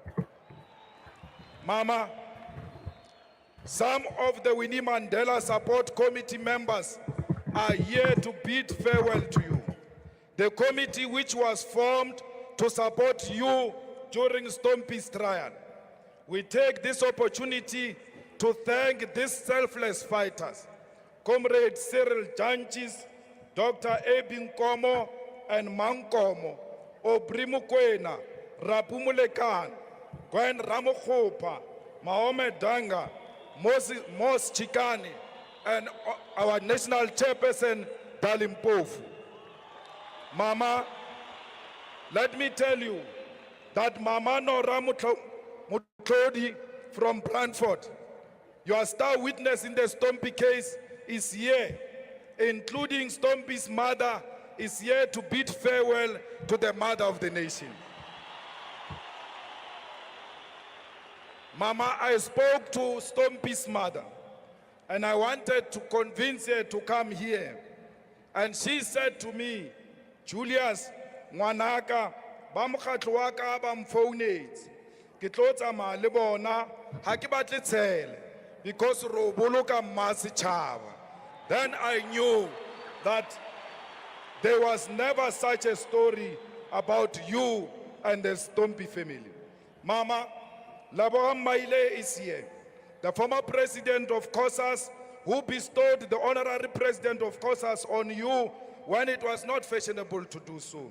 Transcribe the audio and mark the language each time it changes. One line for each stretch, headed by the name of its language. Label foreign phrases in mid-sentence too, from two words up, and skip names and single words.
English: Mama, some of the Winnie Mandela Support Committee members are here to bid farewell to you. The committee which was formed to support you during Stompie's trial. We take this opportunity to thank these selfless fighters, Comrade Cyril Janchis, Dr. Abin Komo and Mankomo, Obrimukwena, Rapumulekan, Gwen Ramokhopa, Mahomet Danga, Mos Chikani, and our national chairperson, Dalim Pofu. Mama, let me tell you that Mama Nora Mutlodi from Brantford, your star witness in the Stompie case, is here, including Stompie's mother, is here to bid farewell to the mother of the nation. Mama, I spoke to Stompie's mother, and I wanted to convince her to come here. And she said to me,
Southern Sotho: Julius, ngwanaka, ba mokgatlo wa ka ba mfounetse. Ke tlo tsamaya le bona, ha ke batle tshele, because ro boloka mmasechaba.
English: Then I knew that there was never such a story about you and the Stompie family. Mama, Laboram Maile is here, the former president of COSAS, who bestowed the honorary president of COSAS on you when it was not fashionable to do so.